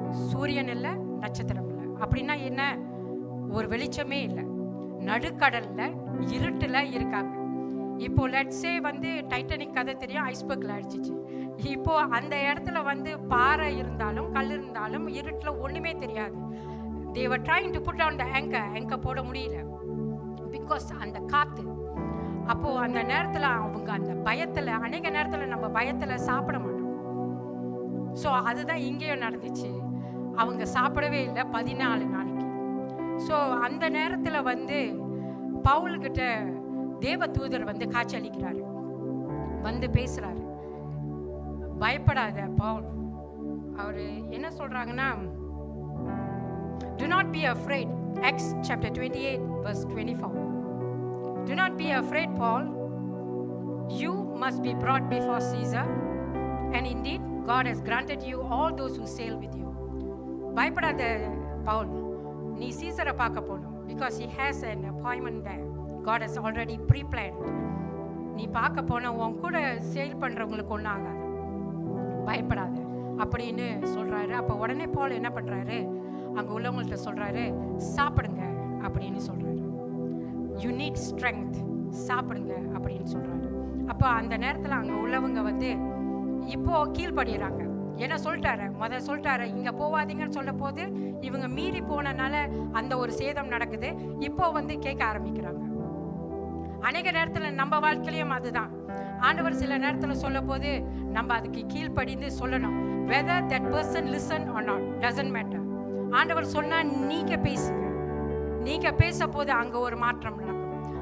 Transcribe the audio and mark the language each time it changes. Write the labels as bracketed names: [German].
[Tamil] சூரியன் இல்லை, நட்சத்திரம் இல்லை. அப்படின்னா என்ன, ஒரு வெளிச்சமே இல்லை, நடுக்கடல்ல இருட்டில் இருக்காங்க. இப்போ லெட்ஸே வந்து டைட்டானிக் கதை தெரியும், ஐஸ்பர்க்ல அடிச்சிச்சு. இப்போ அந்த இடத்துல வந்து பாறை இருந்தாலும் கல் இருந்தாலும் இருட்டில் ஒன்றுமே தெரியாது. [English] they were trying to put down the anchor [Tamil] போட முடியல, பிகாஸ் அந்த காற்று. அப்போது அந்த நேரத்தில் அவங்க அந்த பயத்தில், அநேக நேரத்தில் நம்ம பயத்தில் சாப்பிட மாட்டோம். ஸோ அதுதான் இங்கேயும் நடந்துச்சு. அவங்க சாப்பிடவே இல்லை 14 நாளைக்கு. ஸோ அந்த நேரத்தில் வந்து பவுல்கிட்ட தேவ தூதர் வந்து காட்சியளிக்கிறாரு, வந்து பேசுகிறாரு. பயப்படாத பவுல். அவர் என்ன சொல்கிறாங்கன்னா, [English] do not be afraid. Acts chapter 28 verse 24. Do not be afraid, Paul. You must be brought before Caesar, and indeed God has granted you all those who sail with you. [Tamil] பயப்படாத பவுல், நீ சீசரை பார்க்க போகணும், [English] because he has an appointment there. God has already pre-planned. [Tamil] நீ பார்க்க போன உன் கூட sale பண்ணுறவங்களுக்கு ஒன்றும் ஆகாது, பயப்படாத அப்படின்னு சொல்கிறாரு. அப்போ உடனே பவுல் என்ன பண்ணுறாரு, அங்கே உள்ளவங்கள்ட்ட சொல்கிறாரு, சாப்பிடுங்க அப்படின்னு சொல்கிறாரு. [English] you need strength, [Tamil] சாப்பிடுங்க அப்படின்னு சொல்கிறாரு. அப்போ அந்த நேரத்தில் அங்கே உள்ளவங்க வந்து இப்போது கீழ்படுகிறாங்க. என்ன சொல்லிட்டாரு, சொல்லிட்டாரு இங்கே போவாதீங்கன்னு சொல்ல போது இவங்க மீறி போனனால அந்த ஒரு சேதம் நடக்குது. இப்போ வந்து கேட்க ஆரம்பிக்கிறாங்க. அநேக நேரத்தில் நம்ம வாழ்க்கையிலையும் அதுதான். ஆண்டவர் சில நேரத்தில் சொல்ல போது நம்ம அதுக்கு கீழ்ப்படிந்து சொல்லணும். [English] whether that person listen or not doesn't matter. [Tamil] ஆண்டவர் சொன்னால் நீங்கள் பேசுங்க, நீங்கள் பேச போது அங்கே ஒரு மாற்றம் நடக்கும்.